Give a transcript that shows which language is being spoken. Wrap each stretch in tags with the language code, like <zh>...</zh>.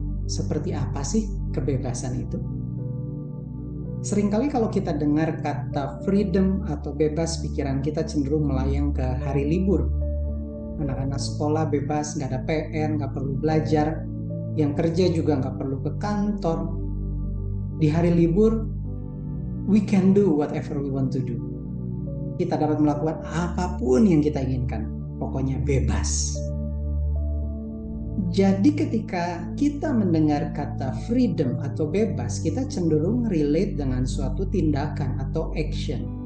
<id>Seperti apa sih kebebasan itu? Seringkali kalau kita dengar kata freedom atau bebas, pikiran kita cenderung melayang ke hari libur. Anak-anak sekolah bebas, nggak ada PR, nggak perlu belajar. Yang kerja juga nggak perlu ke kantor. Di hari libur,</id> <en>we can do whatever we want to do.</en> <id>Kita dapat melakukan apapun yang kita inginkan. Pokoknya bebas. Jadi ketika kita mendengar kata freedom atau bebas, kita cenderung relate dengan suatu tindakan atau action.</id>